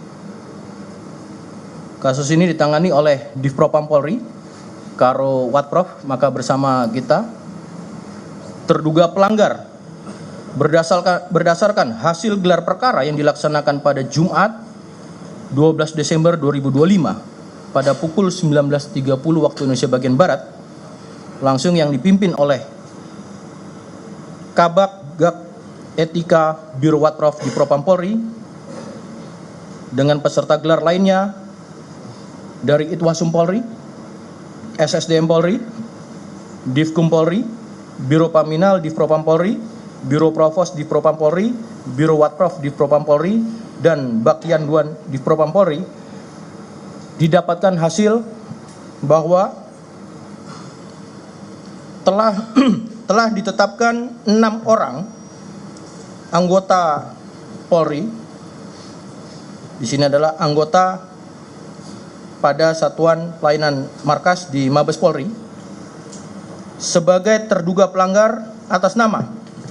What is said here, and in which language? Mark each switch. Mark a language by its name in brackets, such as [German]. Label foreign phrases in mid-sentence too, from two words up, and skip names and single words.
[Indonesian] Kasus ini ditangani oleh Divpropam Polri, Karo Watprof, maka bersama kita terduga pelanggar berdasarkan hasil gelar perkara yang dilaksanakan pada Jumat 12 Desember 2025 pada pukul 19.30 waktu Indonesia bagian Barat, langsung yang dipimpin oleh Kabak Gak Etika Biro Watprof Divpropam Polri dengan peserta gelar lainnya dari Itwasum Polri, SSDM Polri, Divkum Polri, Biro Paminal Divpropam Polri, Biro Provos Divpropam Polri, Biro Watprof Divpropam Polri, dan Bakian Duan Divpropam Polri. Didapatkan hasil bahwa telah ditetapkan 6 orang anggota Polri. Di sini adalah anggota pada Satuan Pelayanan Markas di Mabes Polri sebagai terduga pelanggar atas nama